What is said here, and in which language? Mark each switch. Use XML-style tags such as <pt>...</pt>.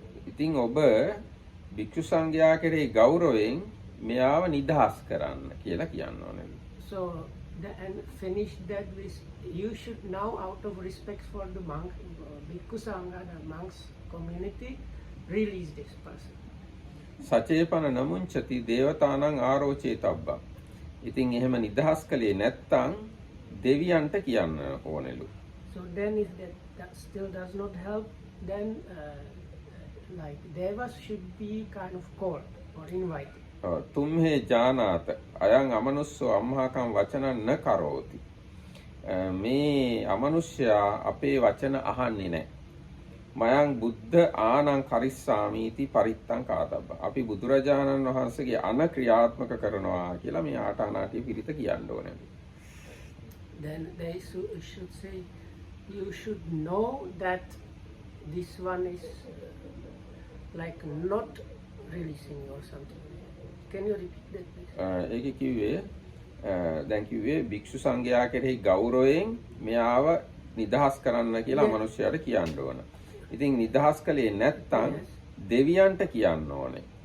<si>ඉතින් ඔබ භික්ෂු සංඝයා කෙරෙහි ගෞරවයෙන් මෙයාව නිදහස් කරන්න කියලා කියන්න ඕනලු.</si> <en>So and finish that with you should now out of respect for the monk, Bhikkhu Sangha, the monks community, release this person.</en> <pi>සචේපන නමුංචති දේවතානං ආරෝචේතබ්බා.</pi> <si>ඉතින් එහෙම නිදහස් කළේ නැත්තම් දෙවියන්ට කියන්න ඕනෙලු.</si> <en>So then if that still does not help, then like devas should be kind of called or invited.</en> <pi>තුම්හේ ජානාත අයං අමනුස්සෝ අම්හාකම් වචනං න කරෝති.</pi> <si>මේ අමනුෂ්‍යයා අපේ වචන අහන්නේ නැහැ.</si> <pi>මයං බුද්ධ ආනං කරිස්සාමීති පරිත්තං කාතබ්බ.</pi> <si>අපි බුදුරජාණන් වහන්සේගේ අන ක්‍රියාත්මක කරනවා කියලා මේ ආටානාටිය පිරිත කියන්න ඕනේ.</si> <en>Then they should say you should know that this one is like not releasing or something. Can you repeat that please?</en> <si>ඒකේ කිව්වේ දැන් කිව්වේ භික්ෂු සංඝයා කෙරෙහි ගෞරවයෙන් මෙයාව නිදහස් කරන්න කියලා අමනුෂ්‍යයාට කියන්න ඕන. ඉතින් නිදහස් කළේ නැත්තම් දෙවියන්ට කියන්න ඕනේ.</si>